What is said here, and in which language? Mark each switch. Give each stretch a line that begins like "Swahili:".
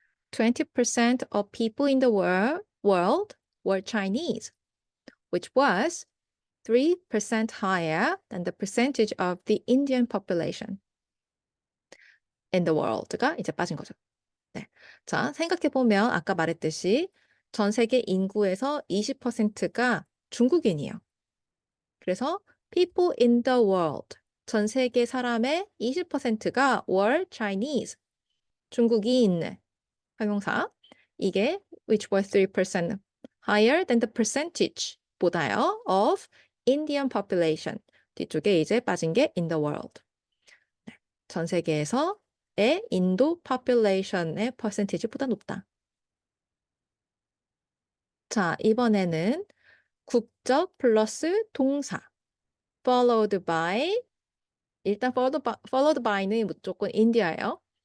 English: 20% of people in the world were Chinese, which was 3% higher than the percentage of the Indian population in the world가
Korean: 이제 빠진 거죠. 네. 자, 생각해보면 아까 말했듯이 전 세계 인구에서 20%가 중국인이에요. 그래서
English: people in the world,
Korean: 전 세계 사람의 20%가
English: were Chinese,
Korean: 중국인 형용사. 이게
English: which was 3% higher than the percentage
Korean: 보다요
English: of Indian population.
Korean: 뒤쪽에 이제 빠진 게
English: in the world.
Korean: 네. 전 세계에서의 인도 population의 percentage보다 높다. 자, 이번에는 국적 플러스 동사
English: followed by
Korean: 일단 followed by는 무조건 인디아예요.